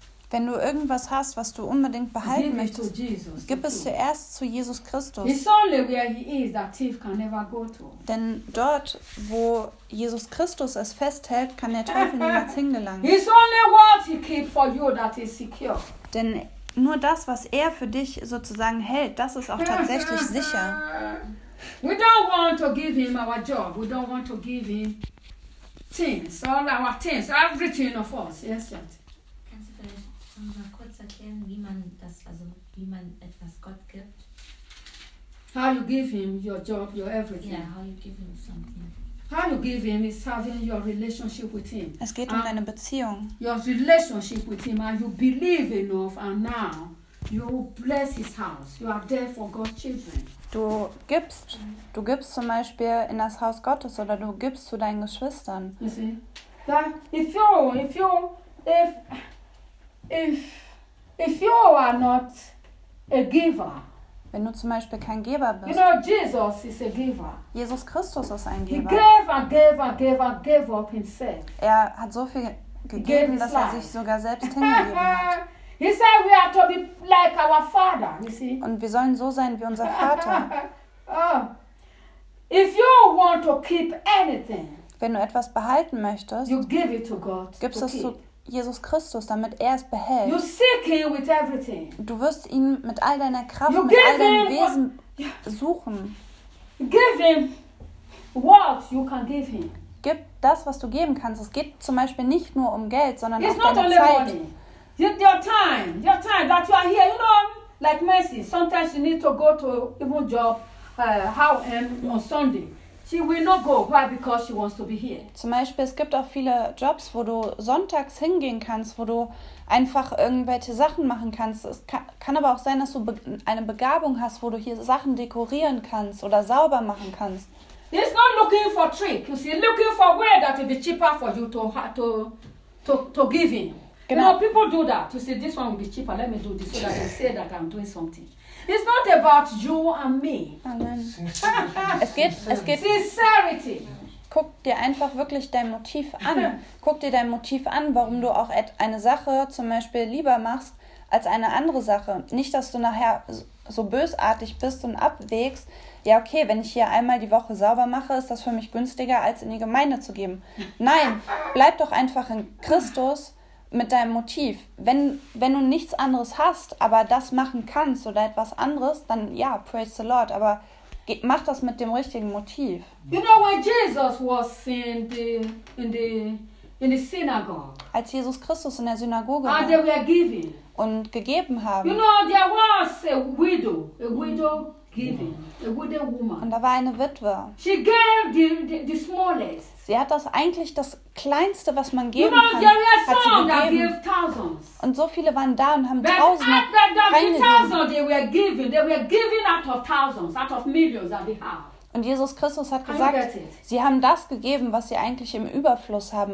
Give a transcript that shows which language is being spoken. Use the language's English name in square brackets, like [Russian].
[German] Wenn du irgendwas hast, was du unbedingt behalten möchtest, gib es zuerst zu Jesus Christus. [English] It's only where he is that thief can never go to. [German] Denn dort, wo Jesus Christus es festhält, kann der Teufel niemals hingelangen. [English] It's only what he keeps for you that is secure. [German] Denn nur das, was er für dich sozusagen hält, das ist auch tatsächlich sicher. [English] We don't want to give him our job. We don't want to give him things, all our things, everything of us. Yes, yes. [German] Mal kurz erklären, wie man das, also wie man etwas Gott gibt. [English] How you give him your job, your everything. Yeah, how you give him something. How you give him is having your relationship with him. [German] Es geht um deine Beziehung. [English] Your relationship with him, and you believe enough, and now You bless his house. You are there for God's children. [German] Du gibst zum Beispiel in das Haus Gottes oder du gibst zu deinen Geschwistern. [English] If you are not a giver. [German] Wenn du zum Beispiel kein Geber bist. [English] You know, Jesus is a giver. [German] Jesus Christus ist ein Geber. [English] He gave up himself. [German] Er hat so viel gegeben, dass er sich sogar selbst hingegeben hat. [English] He said we are to be like our father, you see. [German] Und wir sollen so sein wie unser Vater. [English] If you want to keep anything, [German] wenn du etwas behalten möchtest, [English] you give it to God, [German] gibst es zu Jesus Christus, damit er es behält. [English] You seek him with everything. [German] Du wirst ihn mit all deiner Kraft, mit all deinem Wesen suchen. [English] Give him what you can give him. [German] Gib das, was du geben kannst. Es geht zum Beispiel nicht nur um Geld, sondern auch deine Zeit. [English] Your time that you are here, you know, like Mercy. Sometimes she need to go to even job, on Sunday. She will not go. Why? Because she wants to be here. [German] Zum Beispiel, es gibt auch viele Jobs, wo du sonntags hingehen kannst, wo du einfach irgendwelche Sachen machen kannst. Es kann aber auch sein, dass du eine Begabung hast, wo du hier Sachen dekorieren kannst oder sauber machen kannst. [English] He's not looking for trick. You see, looking for way that will be cheaper for you to give him. [German] Genau. [English] You know, people do that. You say, this one will be cheaper. Let me do this so that they say that I'm doing something. It's not about you and me. [German] Amen. Es geht. [English] Sincerity. [German] Guck dir einfach wirklich dein Motiv an. Guck dir dein Motiv an, warum du auch eine Sache zum Beispiel lieber machst als eine andere Sache. Nicht, dass du nachher so bösartig bist und abwägst, ja okay, wenn ich hier einmal die Woche sauber mache, ist das für mich günstiger, als in die Gemeinde zu geben. Nein, bleib doch einfach in Christus. Mit deinem Motiv. Wenn du nichts anderes hast, aber das machen kannst oder etwas anderes, dann ja, [English] praise the Lord. [German] Aber mach das mit dem richtigen Motiv. [English] You know, when Jesus was in the synagogue. [German] Als Jesus Christus in der Synagoge war. [English] And they were giving. [German] Und gegeben haben. [English] You know, there was a widow giving, a widow woman. [German] Und da war eine Witwe. [English] She gave the smallest. [German] Sie hat das eigentlich das Kleinste, was man geben kann, hat sie gegeben. Und so viele waren da und haben Tausende reingegeben. Und Jesus Christus hat gesagt, sie haben das gegeben, was sie eigentlich im Überfluss haben.